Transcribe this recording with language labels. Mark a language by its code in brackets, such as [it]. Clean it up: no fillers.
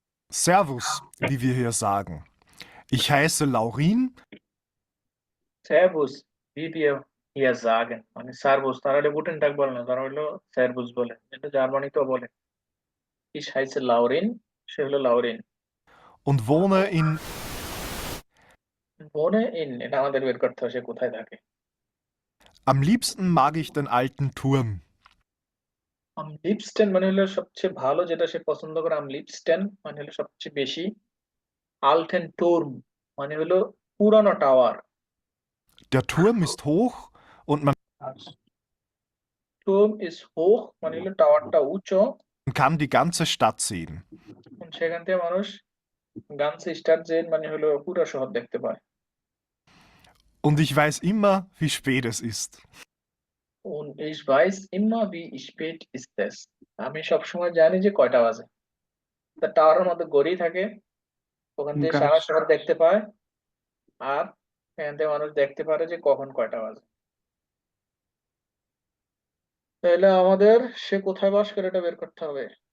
[de] Servus, wie wir hier sagen. Ich heiße Laurin. Servus, wie wir hier sagen, [bn] মানে সার্ভুস, তারা হলো গুটেনটাক বলে না, তারা হলো সার্ভুস বলে, এটা জার্মানিতেও বলে। [de] Ich heiße Laurin, [bn] সে হলো লাউরেন। [de] Und wohne in wohne in, [bn] এটা আমাদের বের করতে হবে সে কোথায় থাকে। [de] Am liebsten mag ich den alten Turm. Am liebsten [bn] মানে হলো সবচেয়ে ভালো, যেটা সে পছন্দ করে। [de] am liebsten [bn] মানে হলো সবচেয়ে বেশি। [de] alten Turm [bn] মানে হলো পুরানো tower. [de] Der Turm ist hoch und man Turm ist hoch [bn] মানে হলো টাওয়ারটা উঁচু, [de] kann die ganze Stadt sehen. [bn] সেখান থেকে মানুষ [de] ganze Stadt sehen [bn] মানে হলো পুরো শহর দেখতে পায়। [de] Und ich weiß immer, wie spät es ist. Und ich weiß immer, wie spät ist es. [bn] আমি সবসময় জানি যে কয়টা বাজে। তা টাওয়ারের মধ্যে ঘড়ি থাকে, ওখান থেকে সারা শহর দেখতে পায়, আর এখান থেকে মানুষ দেখতে পারে যে কখন কয়টা বাজে। তাহলে আমাদের সে কোথায় বাস করে এটা বের করতে হবে।